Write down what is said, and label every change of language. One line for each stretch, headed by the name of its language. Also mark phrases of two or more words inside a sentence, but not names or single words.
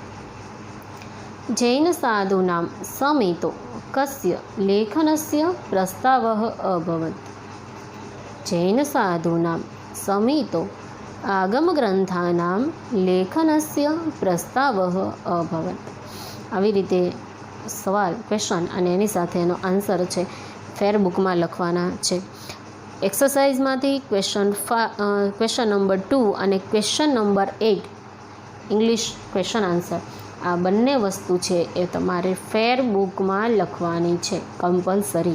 Sanskrit: जैनसाधूनां समितो कस्य लेखनस्य प्रस्तावः अभवत्? जैनसाधूनां समितो आगमग्रन्थानां लेखनस्य प्रस्तावः अभवत्.
Gujarati: આવી રીતે સવાલ ક્વેશ્ચન અને એની સાથે એનો આન્સર છે ફેર બુકમાં લખવાના છે. એક્સરસાઇઝમાંથી
English: question number 2
Gujarati: અને
English: question number 8 English question answer,
Gujarati: આ બંને વસ્તુ છે એ તમારે ફેર બુકમાં લખવાની છે કમ્પલસરી.